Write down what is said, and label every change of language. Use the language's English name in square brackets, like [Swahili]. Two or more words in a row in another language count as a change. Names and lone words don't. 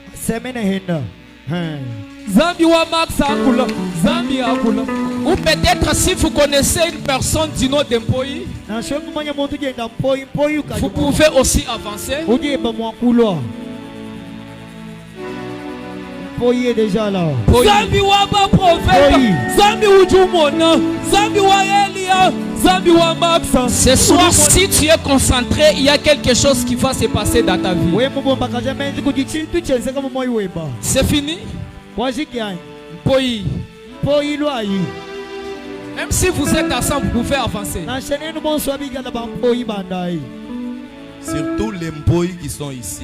[Luba-Lulua] Zambi wa Maxa Akula. Zambi Akula. [French] Ou peut-être si vous connaissez une personne du nom d'Mpoyi, vous pouvez aussi avancer. Mpoyi est déjà là. [Luba-Lulua] Zambi wa ba prophète. Zambi ujumona. Zambi wa Elia. Zambi wa Maxa. [French] Ce soir, si tu es concentré, il y a quelque chose qui va se passer dans ta vie. C'est fini. Mpoyi. Même si vous êtes ensemble, vous pouvez avancer. Surtout les Mpoyi qui sont ici.